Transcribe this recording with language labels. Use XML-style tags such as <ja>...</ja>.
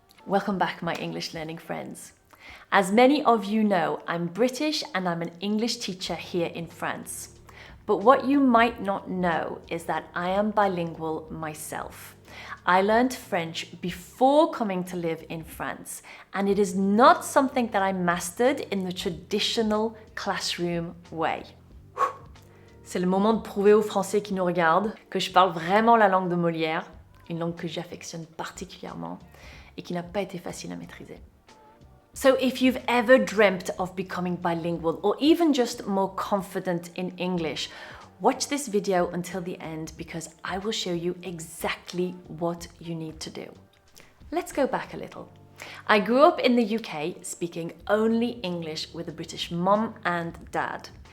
<en>Welcome back, my English learning friends. As many of you know, I'm British and I'm an English teacher here in France. But what you might not know is that I am bilingual myself. I learned French before coming to live in France, and it is not something that I mastered in the traditional classroom way.</en> <fr>C'est le moment de prouver aux Français qui nous regardent que je parle vraiment la langue de Molière, une langue que j'affectionne particulièrement et qui n'a pas été facile à maîtriser.</fr> <en>So if you've ever dreamt of becoming bilingual or even just more confident in English, watch this video until the end because I will show you exactly what you need to do. Let's go back a little. I grew up in the UK speaking only English with a British mum and dad.</en>